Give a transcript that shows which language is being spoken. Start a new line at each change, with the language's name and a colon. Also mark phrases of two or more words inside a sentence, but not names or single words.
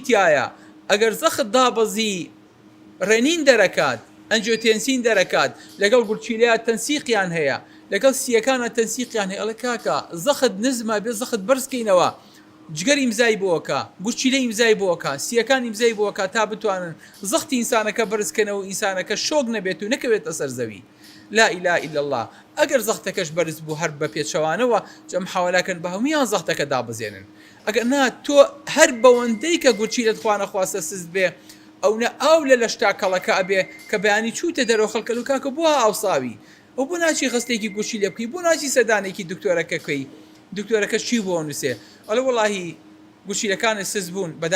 Central Kurdish: تایە ئەگەر زەخت دابەزی ڕێنین دەرەکات ئەنجیۆتێنسین دەرەکات لەگەڵ گورچیلەیە تەنسیقیان هەیە لەگەڵ سیەکانە تەنسیقیان هەیە ئەڵێ کاکە زەخت نزمە بێ زەخت بەرزکەینەوە جگەر ئیمزای بۆکە گورچیلە ئیمزای بۆکە سیەکان ئیمزای بۆکە تا بتوانن زەختی ئینسانەکە بەرزکەنەوە ئینسانەکە شۆک نەبێت و نەکەوێتە سەر زەوی
Arabic: لا إله إلا
Central Kurdish: الله ئەگەر زەختەکەش بەرز بوو هەر بە پێچەوانەوە جەم حاوەلاکەن بە هەمویان زەختەکە دابزێنن ئەگەر نا تۆ هەر بەوەندەی کە گورچیلت خوانە خواستە سست بێ ئەو نە ئاو لە لەشتا کەڵەکە ئەبێ کە بەیانی چوتە دەرەوە خەڵکە و کاکە بووە ئاوساوی ئەو بۆ ناچی خستێکی گوشی لێ بکەی بۆ ناچی سەدانێکی دکتۆرەکەکەی دکتۆرەکە چی بۆ نووسێ ئەڵێ وەڵاهی گوشیلەکانی سز بوون